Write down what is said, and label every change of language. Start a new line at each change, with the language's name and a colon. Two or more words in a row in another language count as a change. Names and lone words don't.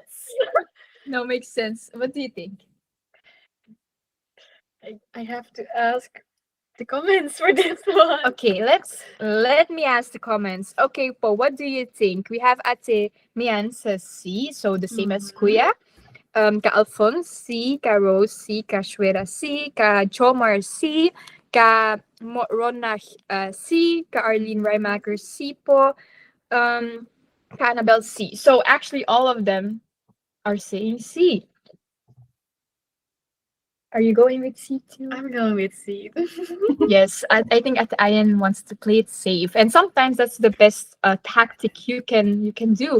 English: No, makes sense. What do you think? I have to ask the comments for this one. Okay, let me ask the comments. Okay, Paul, what do you think? We have Ate Mian says C, so the same as Kuya. Ka Alphonse C, Ka Rose C, Ka Shwera C, Ka Chomar C, Ka Rona C, Ka Arlene Reimaker C po, Ka Annabelle C. So actually all of them are saying C. Are you going with C too? I'm going with C. Yes, I think at IN wants to play it safe, and sometimes that's the best tactic you can do.